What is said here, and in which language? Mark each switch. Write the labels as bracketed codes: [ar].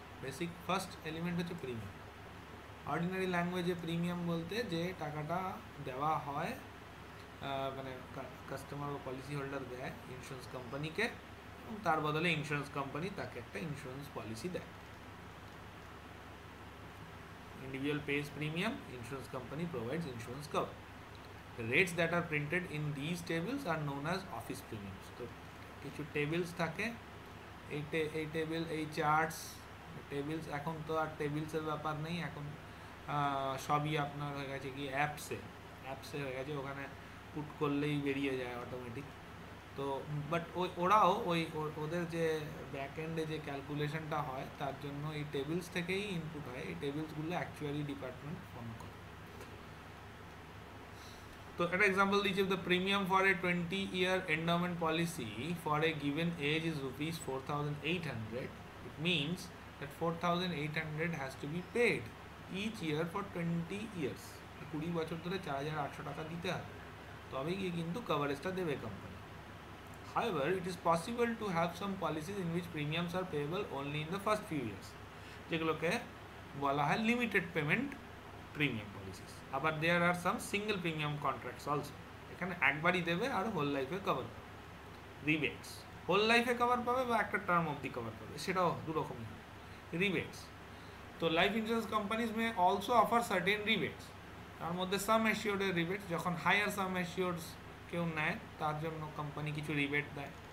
[bn] Basic first element হচ্ছে premium. Ordinary ল্যাঙ্গুয়েজে premium বলতে যে টাকাটা দেওয়া হয়, মানে কাস্টমার বা পলিসি হোল্ডার দেয় ইন্স্যুরেন্স কোম্পানিকে, এবং তার বদলে ইন্স্যুরেন্স কোম্পানি তাকে একটা ইন্স্যুরেন্স পলিসি দেয়। [en] Individual pays premium, insurance company provides insurance cover. The rates that are printed in these tables are known as office premiums. [bn] তো কিছু টেবিলস থাকে, এই টেবিল, এই চার্টস টেবিলস, এখন তো আর টেবিলসের ব্যাপার নেই, এখন সবই আপনার হয়ে গেছে কি অ্যাপসে হয়ে গেছে, ওখানে পুট করলেই বেরিয়ে যায় অটোমেটিক। তো বাট ওরাও ওদের যে ব্যাক এন্ডে যে ক্যালকুলেশনটা হয় তার জন্য এই টেবিলস থেকেই ইনপুট হয়। এই টেবিলসগুলো অ্যাকচুয়ারি ডিপার্টমেন্ট ফলো করে। তো একটা এক্সাম্পল দিচ্ছি, [en] The premium for a 20-year endowment policy for a given age is rupees 4,800. It means that 4,800 has to be paid each year for 20 years. [bn] 20 বছর ধরে 4,800 টাকা দিতে হবে, তবেই গিয়ে কিন্তু কভারেজটা দেবে company. [en] However, it is possible to have some policies in which premiums are payable only in the first few years, [bn] যেগুলোকে বলা হয় লিমিটেড পেমেন্ট প্রিমিয়াম পলিসিস। আবার [en] there are some single premium contracts also, [bn] এখানে একবারই দেবে আর হোল লাইফে কভার পাবে। রিবেটস হোল লাইফে কভার পাবে বা একটা টার্ম অবধি কভার পাবে, সেটাও দুরকমই হয়। [en] Rebates, তো life insurance companies may also offer certain rebates. [bn] তার মধ্যে সাম অ্যাসিওর্ডের রিবেটস, যখন হায়ার সাম অ্যাসিওর্ডস কেউ নেয় তার জন্য কোম্পানি কিছু রিবেট দেয়।